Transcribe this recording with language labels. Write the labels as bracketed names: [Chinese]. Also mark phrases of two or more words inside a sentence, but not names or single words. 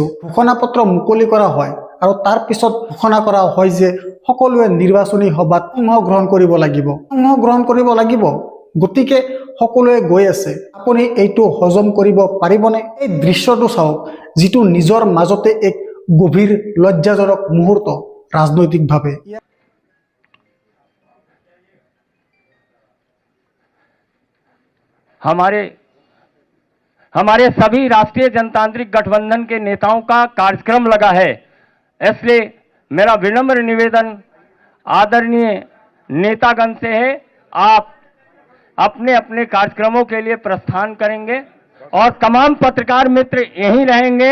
[Assamese] ঘোষণাপত্ৰ মুকলি কৰা হয় আৰু তাৰ পিছত ঘোষণা কৰা হয় যে সকলোৱে নিৰ্বাচনী সভাত অংশগ্ৰহণ কৰিব লাগিব। গতিকে সকলোৱে গৈ আছে। আপুনি এইটো হজম কৰিব পাৰিবনে? এই দৃশ্যটো চাওক, যিটো নিজৰ মাজতে এক গভীৰ লজ্জাজনক মুহূৰ্ত ৰাজনৈতিকভাৱে। [Hindi] हमारे सभी राष्ट्रीय जनतांत्रिक गठबंधन के नेताओं का कार्यक्रम लगा है, इसलिए मेरा विनम्र निवेदन आदरणीय नेतागण से है, आप अपने अपने कार्यक्रमों के लिए प्रस्थान करेंगे और तमाम पत्रकार मित्र यहीं रहेंगे।